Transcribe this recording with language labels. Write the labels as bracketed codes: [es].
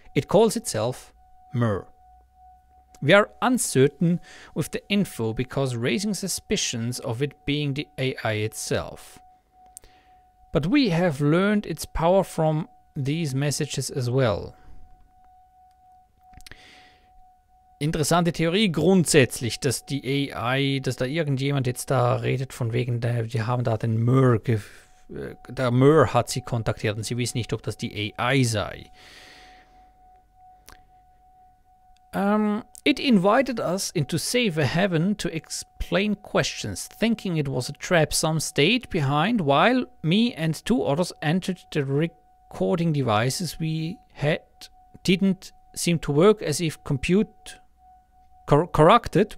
[en] It calls itself MER. We are uncertain with the info because raising suspicions of it being the AI itself. But we have learned its power from these messages as well. [de] Interessante Theorie grundsätzlich, dass die AI, dass da irgendjemand jetzt da redet von wegen, die haben da den MER, der MER hat sie kontaktiert und sie wissen nicht, ob das die AI sei. [en] It invited us into safer heaven to explain questions, thinking it was a trap. Some stayed behind while me and 2 others entered the recording devices we had. Didn't seem to work as if corrupted.